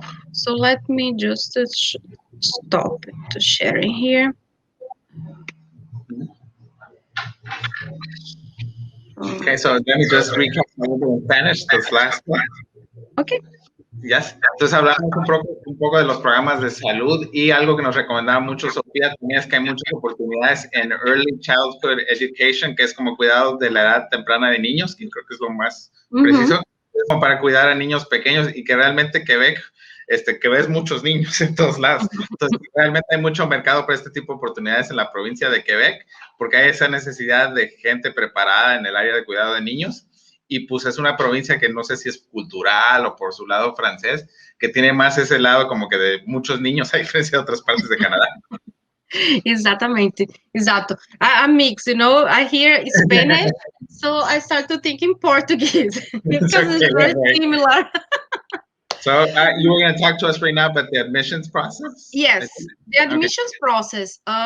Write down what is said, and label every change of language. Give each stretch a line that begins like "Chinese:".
English: So let me just stop to sharing here. Okay, so let me just recap a little bit in Spanish, this last one. Okay. Yes.
Spanish: Entonces hablamos un poco de los programas de salud y algo que nos recomendaba mucho Sofía también es que hay muchas oportunidades en Early Childhood Education, que es como cuidado de la edad temprana de niños, que creo que es lo más Mm-hmm. preciso, es como para cuidar a niños pequeños y que realmente Quebec, que ves muchos niños en todos lados. Entonces, realmente hay mucho mercado para este tipo de oportunidades en la provincia de Quebec, porque hay esa necesidad de gente preparada en el área de cuidado de niños. Y pues es una provincia que no sé si es cultural o por su lado francés, que tiene más ese lado como que de muchos niños a diferencia de otras partes de Canadá.
Portuguese: Exatamente, exato.
English: A mix, I hear Spanish, so I start to think in Portuguese because Okay, it's very right. similar. So you were going to talk to us right now about the admissions process? Yes, the Okay. admissions process.